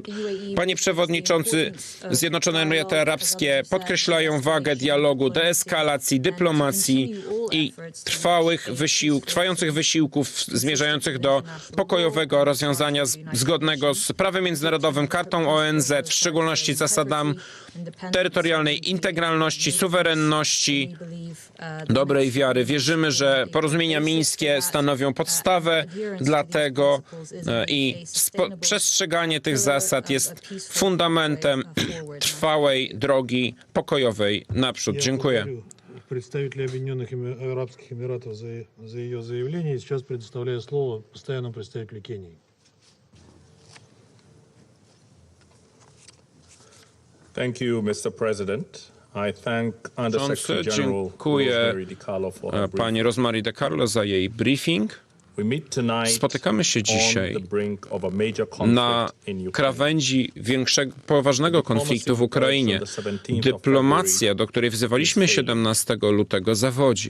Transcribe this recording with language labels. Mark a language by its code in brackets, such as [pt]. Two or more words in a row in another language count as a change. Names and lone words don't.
[pl] Panie Przewodniczący, Zjednoczone Emiraty Arabskie podkreślają wagę dialogu, deeskalacji, dyplomacji i trwających wysiłków zmierzających do pokojowego rozwiązania zgodnego z prawem międzynarodowym, kartą ONZ, w szczególności zasadami terytorialnej integralności, suwerenności, dobrej wiary. Wierzymy, że porozumienia mińskie stanowią podstawę dla tego i przestrzeganie tych zasad jest fundamentem trwałej drogi pokojowej naprzód. Dziękuję. [ru] Представителя Объединенных Арабских Эмиратов за ее заявление. И сейчас предоставляю слово постоянному представителю Кении. [en] Thank you, Mr. President. I thank Undersecretary General [pl] Dziękuję pani Rosemary DiCarlo za jej briefing. Spotykamy się dzisiaj na krawędzi poważnego konfliktu w Ukrainie. Dyplomacja, do której wzywaliśmy 17 lutego, zawodzi.